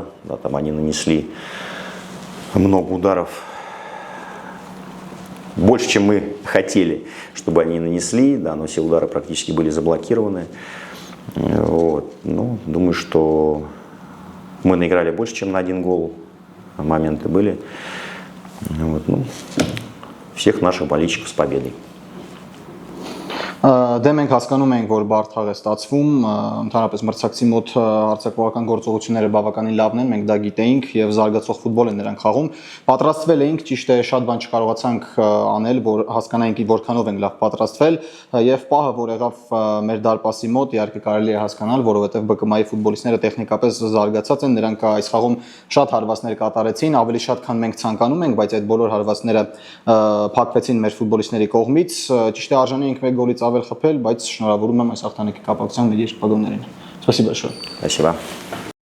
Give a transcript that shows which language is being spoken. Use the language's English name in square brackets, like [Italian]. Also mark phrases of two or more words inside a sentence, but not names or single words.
[Russian] Да, там они нанесли много ударов, больше, чем мы хотели, чтобы они нанесли, да, но все удары практически были заблокированы. Вот. Думаю, что мы наиграли больше, чем на 1 гол. Моменты были. Вот. Всех наших болельщиков с победой. [Armenian] Դե մենք հասկանում ենք, որ բարդ խաղ է ստացվում, ընդհանրապես մրցակցի մոտ արձակողական գործողությունները բավականին լավն են, մենք դա գիտեինք եւ զարգացող ֆուտբոլ են նրանք խաղում։ Պատրաստվել էինք, ճիշտ է, շատ բան չկարողացանք անել, որ հասկանայինք որքանով ենք լավ պատրաստվել եւ պահը, որ եղավ մեր դարպասի մոտ, իհարկե կարելի է հասկանալ, որովհետեւ ԲԿՄ-ի ֆուտբոլիստները տեխնիկապես զարգացած են, նրանք այս խաղում շատ հարվածներ կատարեցին, ավելի շատ քան մենք ցանկանում ենք, բայց այդ բոլոր հարվածները փակվեցին մեր ֆուտբոլիստների կողմից։ Ճիշտ է, արժանի ենք 1 գոլից ավել խփել, բայց շնորհավորում եմ այս հաղթանակի կապակցությամբ մեր երեխաներին։ [Russian] Спасибо большое. Спасибо.